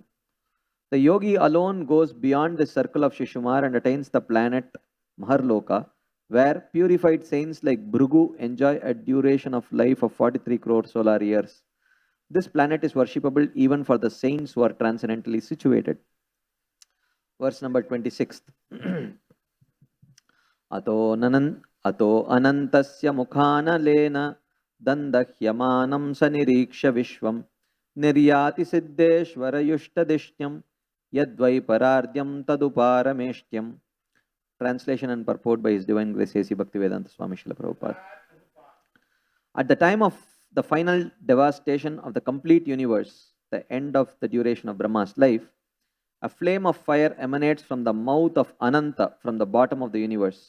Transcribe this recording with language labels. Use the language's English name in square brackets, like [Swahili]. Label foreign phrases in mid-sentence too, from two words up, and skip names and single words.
[English] The yogi alone goes beyond the circle of Shishumar and attains the planet Maharloka, where purified saints like Bhrigu enjoy a duration of life of 43 crore solar years. This planet is worshipable even for the saints who are transcendently situated. Verse number 26. [Sanskrit] अतो अनन्तस्य मुखानलेन दन्दह्यमानम् स निरीक्ष्य विश्वम् निर्याति सिद्धेश्वर युष्टधिष्ण्यम् यद्वै परार्ध्यम् तदुपारमेष्ठ्यम्. [English] Translation and purport by His Divine Grace A.C. Bhaktivedanta Swami Srila Prabhupada. At the time of the final devastation of the complete universe, the end of the duration of Brahma's life, a flame of fire emanates from the mouth of Ananta, from the bottom of the universe.